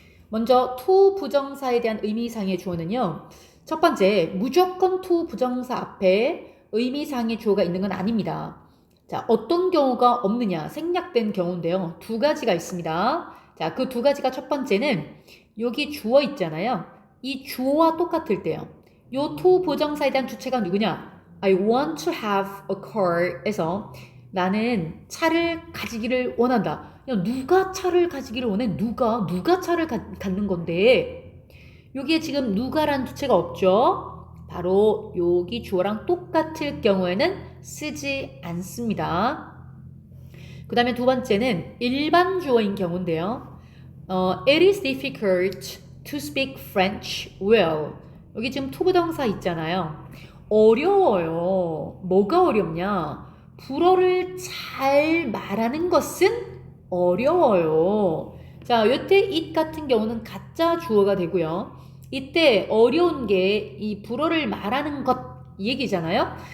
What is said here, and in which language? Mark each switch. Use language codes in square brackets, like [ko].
[ko] 먼저 투 부정사에 대한 의미상의 주어는요. 첫 번째, 무조건 투 부정사 앞에 의미상의 주어가 있는 건 아닙니다. 자, 어떤 경우가 없느냐? 생략된 경우인데요. 두 가지가 있습니다. 자, 그 두 가지가 첫 번째는 여기 주어 있잖아요. 이 주어와 똑같을 때요. 요 투 부정사에 대한 주체가 누구냐? [en] I want to have a car [ko] 에서 나는 차를 가지기를 원한다. 야, 누가 차를 가지기를 원해? 누가 차를 갖는 건데? 여기에 지금 누가란 주체가 없죠? 바로 여기 주어랑 똑같을 경우에는 쓰지 않습니다. 그 다음에 두 번째는 일반 주어인 경우인데요. [en] It is difficult to speak French well. [ko] 여기 지금 투부정사 있잖아요. 어려워요. 뭐가 어렵냐? 불어를 잘 말하는 것은 어려워요. 자, 이때 it 같은 경우는 가짜 주어가 되고요. 이때 어려운 게 이 불어를 말하는 것 얘기잖아요.